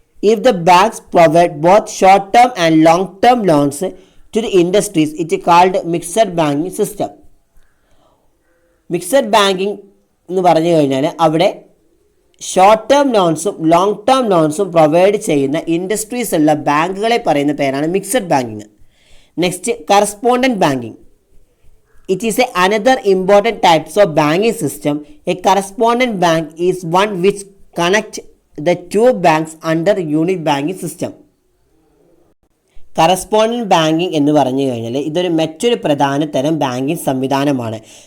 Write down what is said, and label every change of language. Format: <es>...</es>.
<en>If the banks provide both short term and long term loans to the industries it called mixed banking system.</en> <ml>Mixed banking എന്ന് പറഞ്ഞു കഴിഞ്ഞാൽ അവിടെ short term ലോൺസും long term ലോൺസും provide ചെയ്യുന്ന industries ഉള്ള ബാങ്കുകളെ പറയുന്ന പേരാണ് mixed banking.</ml> <en>Next, correspondent banking. It is another important types of banking system. A correspondent bank is one which connects the 2 banks under unit banking system.</en> <ml>Correspondent banking എന്ന് പറഞ്ഞു കഴിഞ്ഞാൽ ഇതൊരു മറ്റൊരു പ്രധാന തരം ബാങ്കിങ് സംവിധാനമാണ്.</ml>